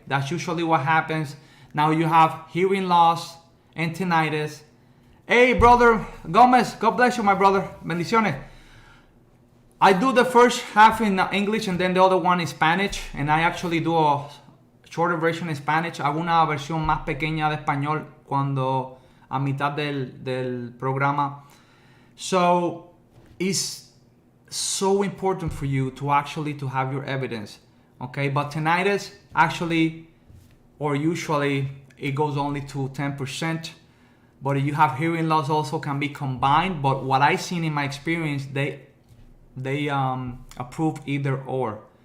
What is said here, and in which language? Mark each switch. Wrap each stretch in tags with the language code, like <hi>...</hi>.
<en>That's usually what happens. Now you have hearing loss and tinnitus. Hey, brother Gomez, God bless you, my brother.</en> <es>Bendiciones.</es> <en>I do the first half in English and then the other one in Spanish, and I actually do a shorter version in Spanish.</en> <es>Hago una versión más pequeña de español cuando a mitad del programa.</es> <en>So it's so important for you to actually to have your evidence, okay? But tinnitus actually, or usually, it goes only to 10%. But if you have hearing loss, also can be combined. But what I've seen in my experience, they approve either or.</en>